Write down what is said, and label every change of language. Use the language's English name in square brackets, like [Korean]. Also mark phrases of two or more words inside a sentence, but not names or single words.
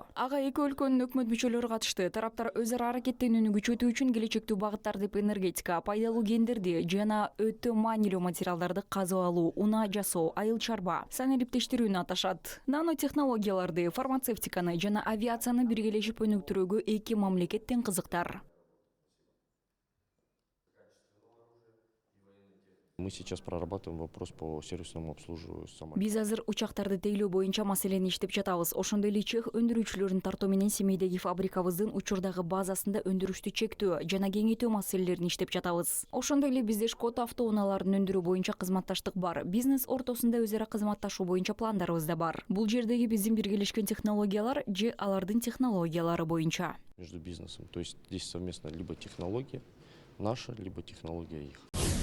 [Kyrgyz] Ага эки өлкөнүн өкмөт мүчөлөрү катышты. Тараптар өз ара аракеттенүүнү күчөтүү үчүн келечектүү багыттар деп энергетика, пайдалуу кендерди жана өтө маанилүү материалдарды казып алуу, унаа жасоо, айыл чарба, санариптештирүүнү аташат. Нанотехнологияларды, фармацевтиканы жана авиацияны биргелешип өнүктүрүүгө эки мамлекет тең кызыктар. [Russian] Мы сейчас прорабатываем вопрос по сервисному обслуживанию самолетов. [Kyrgyz] Биз азыр учактарды тейлөө боюнча маселени иштеп жатабыз. Ошондой эле чех өндүрүүчүлөрүн тартуу менен Семейдеги фабрикабыздын учурдагы базасында өндүрүштү чектөө жана кеңейтүү маселелерин иштеп жатабыз. Ошондой эле бизде Шкода автоунааларын өндүрүү боюнча кызматташтык бар. Бизнес ортосунда өз ара кызматташуу боюнча пландарыбыз да бар. Бул жердеги биздин биргелешкен технологиялар же алардын технологиялары боюнча. [Russian] Между бизнесом. То есть здесь совместно либо технология наша, либо технология их.